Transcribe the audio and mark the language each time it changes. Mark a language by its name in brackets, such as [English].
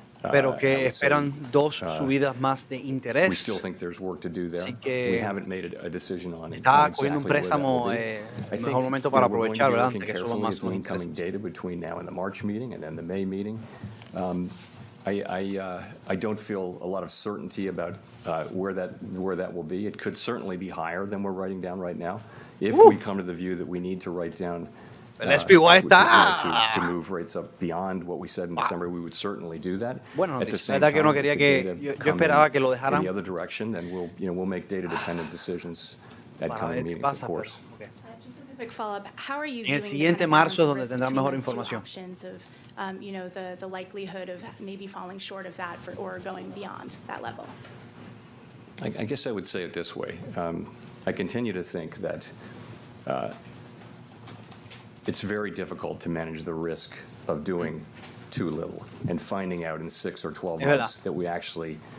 [Spanish] Pero que esperan dos subidas más de interés. Así que está cogiendo un préstamo, el mejor momento para aprovechar, ¿verdad? Antes que suban más los intereses. [English] I don't feel a lot of certainty about where that will be. It could certainly be higher than we're writing down right now. If we come to the view that we need to write down to move rates up beyond what we said in December, we would certainly do that. [Spanish] Bueno, [English] at the same time, [Spanish] que no quería que yo esperaba que lo dejaran. [English] In the other direction, then we'll make data-dependent decisions at coming meetings, of course. Just as a quick follow-up, how are you [Spanish] en el siguiente marzo es donde tendrán mejor información. [English] You know, the likelihood of maybe falling short of that or going beyond that level? I guess I would say it this way. I continue to think that it's very difficult to manage the risk of doing too little and finding out in 6 or 12 months that we actually